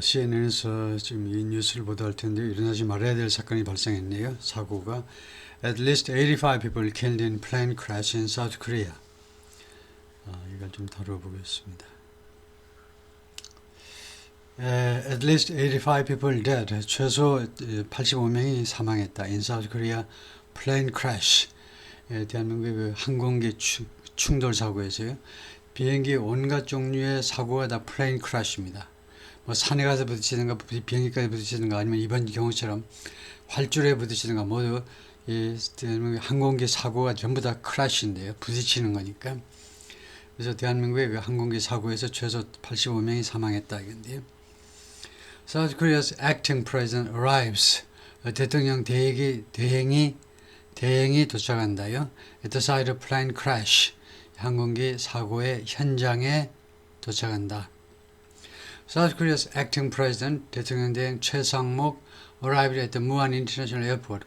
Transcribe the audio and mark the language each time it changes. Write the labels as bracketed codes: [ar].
[ko] CNN에서 지금 이 뉴스를 보도할 텐데 일어나지 말아야 될 사건이 발생했네요. 사고가 [en] At least 85 people killed in plane crash in South Korea. [ko] 이걸 좀 다뤄보겠습니다. [en] At least 85 people dead. [ko] 최소 85명이 사망했다. [en] In South Korea plane crash. [ko] 대한민국의 그 항공기 충돌 사고에서요. 비행기 온갖 종류의 사고가 다 플레인 크래시입니다. 뭐 산에 가서 부딪히든가 비행기까지 부딪히든가 아니면 이번 경우처럼 활주로에 부딪히든가 모두 이 항공기 사고가 전부 다 크래시인데요. 부딪히는 거니까. 그래서 대한민국의 그 항공기 사고에서 최소 85명이 사망했다 이건데요. [en] South Korea's acting president arrives. [ko] 대통령 대행이 도착한다요. [en] At the site of plane crash. [ko] 항공기 사고의 현장에 도착한다. [en] South Korea's acting president, [ko] 대통령 대행 [en] 최상목 arrived at the Muan International Airport.